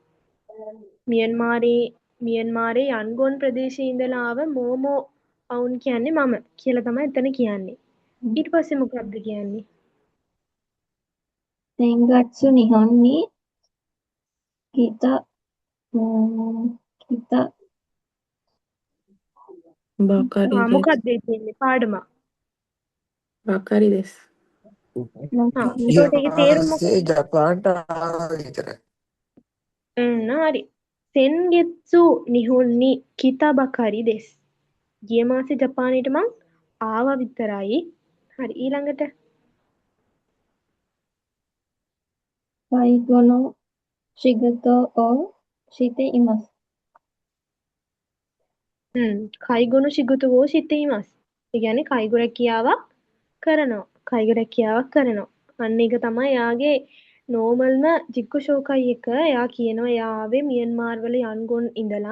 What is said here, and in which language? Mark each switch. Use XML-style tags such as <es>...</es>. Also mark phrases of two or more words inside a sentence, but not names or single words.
<si>මියන්මාරේ යන්ගොන් ප්‍රදේශයේ ඉඳලා ආව මොමෝ අවුන් කියන්නේ මම කියලා තමයි එතන කියන්නේ. ඊට පස්සේ මොකක්ද කියන්නේ?</si> <ja>先月日本に来た</ja> <si>මොකක්ද ඒ කියන්නේ පාඩම?</si> <ja>ばかりです。</ja> <si>එතකොට ඒකේ තේරුම මොකක්ද? ජපාන්ට ආවා විතරයි.</si> <ja>හරි. 先月日本に来たばかりです.</ja> <si>ගිය මාසේ ජපානයට මං ආවා විතරයි. හරි ඊළඟට</si> <ja>介護の仕事をしています. 介護の仕事をしています.</ja> <si>ඒ කියන්නේ කයිගු රැකියාවක් කරනවා. කයිගු රැකියාවක් කරනවා. අන්න ඒක තමයි එයාගේ නෝමල්ම</si> <ja>自己紹介</ja> <si>එක. එයා කියනවා එයා ආවේ මියන්මාර් වල යන්ගොන් ඉඳලා.</si>